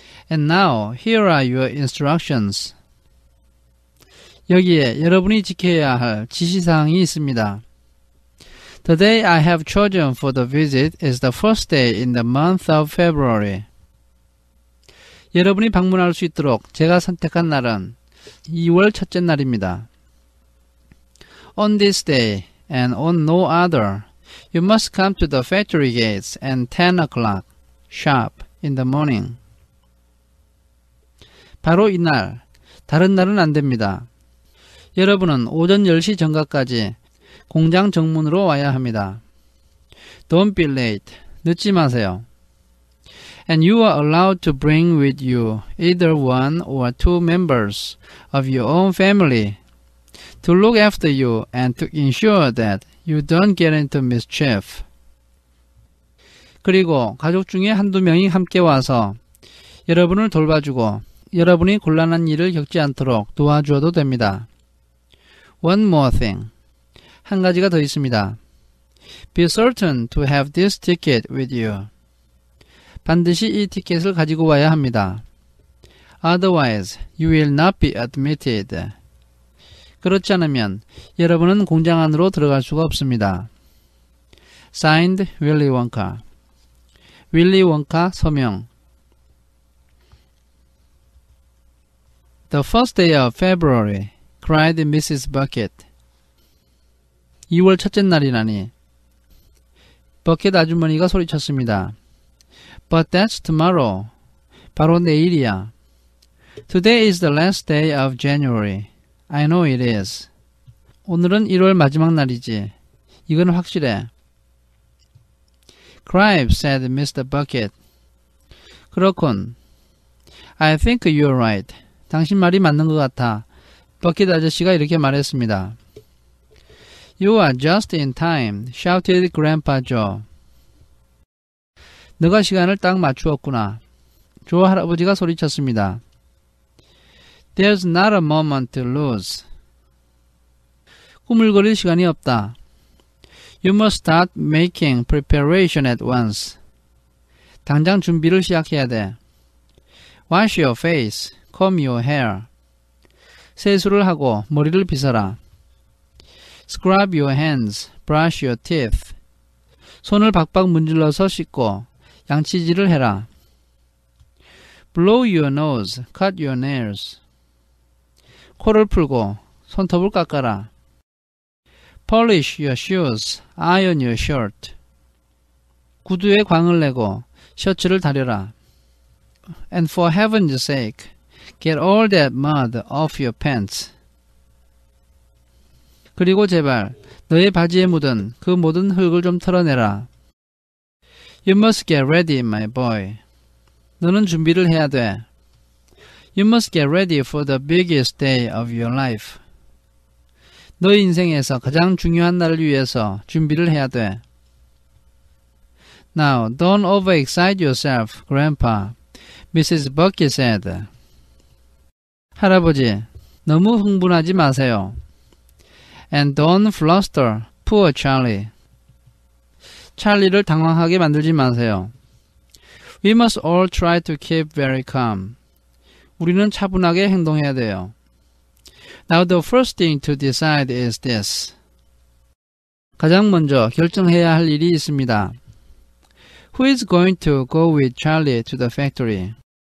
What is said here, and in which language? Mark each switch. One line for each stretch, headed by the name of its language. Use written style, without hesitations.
English: And now, here are your instructions.
Korean: 여기에 여러분이 지켜야 할 지시사항이 있습니다.
English: The day I have chosen for the visit is the first day in the month of February.
Korean: 여러분이 방문할 수 있도록 제가 선택한 날은 2월 첫째 날입니다.
English: On this day and on no other, you must come to the factory gates at 10 o'clock, sharp, in the morning.
Korean: 바로 이날, 다른 날은 안 됩니다. 여러분은 오전 10시 정각까지 공장 정문으로 와야 합니다.
English: Don't be late.
Korean: 늦지 마세요.
English: And you are allowed to bring with you either one or two members of your own family to look after you and to ensure that you don't get into mischief.
Korean: 그리고 가족 중에 한두 명이 함께 와서 여러분을 돌봐주고 여러분이 곤란한 일을 겪지 않도록 도와주어도 됩니다.
English: One more thing.
Korean: 한 가지가 더 있습니다.
English: Be certain to have this ticket with you.
Korean: 반드시 이 티켓을 가지고 와야 합니다.
English: Otherwise, you will not be admitted.
Korean: 그렇지 않으면 여러분은 공장 안으로 들어갈 수가 없습니다.
English: Signed, Willy Wonka.
Korean: 윌리 원카 서명.
English: The first day of February, cried Mrs.
Korean: Bucket. 2월 첫째 날이라니. 버켓 아주머니가 소리쳤습니다.
English: But that's tomorrow.
Korean: 바로 내일이야.
English: Today is the last day of January. I know it is.
Korean: 오늘은 1월 마지막 날이지. 이건 확실해.
English: Cribe, said Mr. Bucket.
Korean: 그렇군.
English: I think you're right.
Korean: 당신 말이 맞는 것 같아. 버킷 아저씨가 이렇게 말했습니다.
English: You are just in time, shouted Grandpa Joe.
Korean: 너가 시간을 딱 맞추었구나. 조 할아버지가 소리쳤습니다.
English: There's not a moment to lose.
Korean: 꾸물거릴 시간이 없다.
English: You must start making preparation at once.
Korean: 당장 준비를 시작해야 돼.
English: Wash your face, comb your hair.
Korean: 세수를 하고 머리를 빗어라.
English: Scrub your hands, brush your teeth.
Korean: 손을 박박 문질러서 씻고 양치질을 해라.
English: Blow your nose, cut your nails.
Korean: 코를 풀고 손톱을 깎아라.
English: Polish your shoes, iron your shirt.
Korean: 구두에 광을 내고 셔츠를 다려라.
English: And for heaven's sake, get all that mud off your pants.
Korean: 그리고 제발 너의 바지에 묻은 그 모든 흙을 좀 털어내라.
English: You must get ready, my boy.
Korean: 너는 준비를 해야 돼.
English: You must get ready for the biggest day of your life.
Korean: 너의 인생에서 가장 중요한 날을 위해서 준비를 해야 돼.
English: Now, don't overexcite yourself, Grandpa. Mrs. Bucky said.
Korean: 할아버지, 너무 흥분하지 마세요.
English: And don't fluster, poor Charlie.
Korean: 찰리를 당황하게 만들지 마세요.
English: We must all try to keep very calm.
Korean: 우리는 차분하게 행동해야 돼요.
English: Now the first thing to decide is this.
Korean: 가장 먼저 결정해야 할 일이 있습니다.
English: Who is going to go with Charlie to the factory?